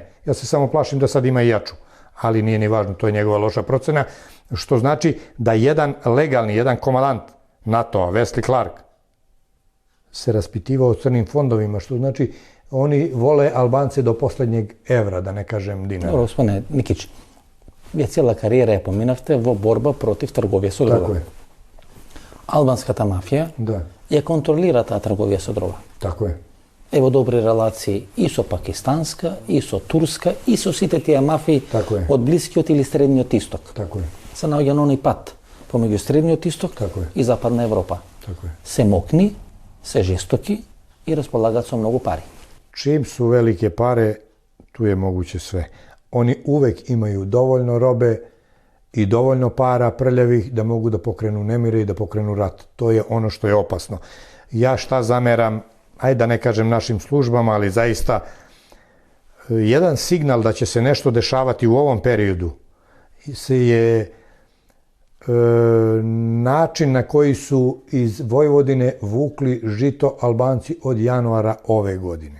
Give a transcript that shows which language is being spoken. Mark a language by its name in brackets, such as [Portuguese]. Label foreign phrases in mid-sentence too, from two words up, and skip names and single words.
[Serbian] Ja se samo plašim da sad ima i jaču. Ali nije ni važno, to je njegova loša procena. Što znači da jedan legalni, jedan komandant NATO-a, Wesley Clark, se raspitivao o crnim fondovima, što znači oni vole Albance do poslednjeg evra, da ne kažem dinara. Dobro, gospodine Nikić, [Macedonian] вие цела кариера ја поминавте во борба против трговија со дрога. [Serbian] Тако е. [Macedonian] Албанската мафија ја контролира таа трговија со дрога. [Serbian] Тако е. [Macedonian] Ево добри релации и со пакистанска, и со турска, и со сите тие мафии од Блискиот или Средниот исток. [Serbian] Тако е. [Macedonian] Се наоѓа на оној пат помеѓу Средниот исток и Западна Европа. [Serbian] Тако е. [Macedonian] Се мокни, се жестоки и располагаат со многу пари. [Serbian] Čim su velike pare, tu je moguće sve. Oni uvek imaju dovoljno robe i dovoljno para prljavih da mogu da pokrenu nemire i da pokrenu rat. To je ono što je opasno. Ja šta zameram, ajde da ne kažem našim službama, ali zaista jedan signal da će se nešto dešavati u ovom periodu je način na koji su iz Vojvodine vukli žito Albanci od januara ove godine.